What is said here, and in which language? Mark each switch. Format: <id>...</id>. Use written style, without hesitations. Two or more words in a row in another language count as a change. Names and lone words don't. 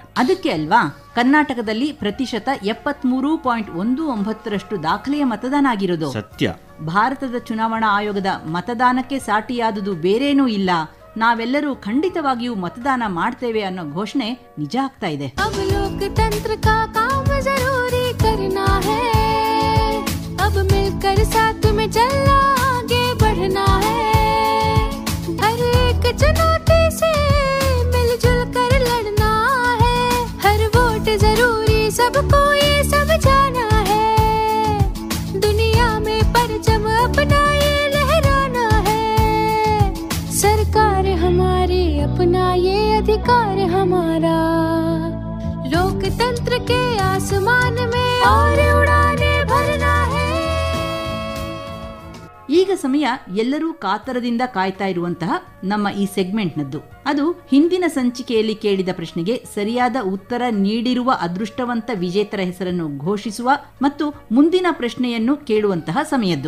<kn>ಅದಕ್ಕೆ ಅಲ್ವಾ ಕರ್ನಾಟಕದಲ್ಲಿ ಪ್ರತಿಶತ 73.19% ದಾಖಲೆಯ ಮತದಾನ ಆಗಿರೋದು. ಸತ್ಯ. ಭಾರತದ ಚುನಾವಣಾ ಆಯೋಗದ ಮತದಾನಕ್ಕೆ ಸಾಟಿಯಾದುದು ಬೇರೇನೂ ಇಲ್ಲ, ನಾವೆಲ್ಲರೂ ಖಂಡಿತವಾಗಿಯೂ ಮತದಾನ ಮಾಡ್ತೇವೆ ಅನ್ನೋ ಘೋಷಣೆ ನಿಜ ಆಗ್ತಾ ಇದೆ.</kn> <hi>चुनौती से मिलजुल कर लड़ना है, हर वोट जरूरी सबको ये समझाना है, दुनिया में परचम अपना ये लहराना है, सरकार हमारी अपना ये अधिकार हमारा, लोकतंत्र के आसमान में और उड़ाने भरना है.</hi> <kn>ಈಗ ಸಮಯ ಎಲ್ಲರೂ ಕಾತರದಿಂದ ಕಾಯ್ತಾ ಇರುವಂತಹ ನಮ್ಮ ಈ ಸೆಗ್ಮೆಂಟ್ನದ್ದು. ಅದು ಹಿಂದಿನ ಸಂಚಿಕೆಯಲ್ಲಿ ಕೇಳಿದ ಪ್ರಶ್ನೆಗೆ ಸರಿಯಾದ ಉತ್ತರ ನೀಡಿರುವ ಅದೃಷ್ಟವಂತ ವಿಜೇತರ ಹೆಸರನ್ನು ಘೋಷಿಸುವ ಮತ್ತು ಮುಂದಿನ ಪ್ರಶ್ನೆಯನ್ನು ಕೇಳುವಂತಹ ಸಮಯದ್ದು.</kn>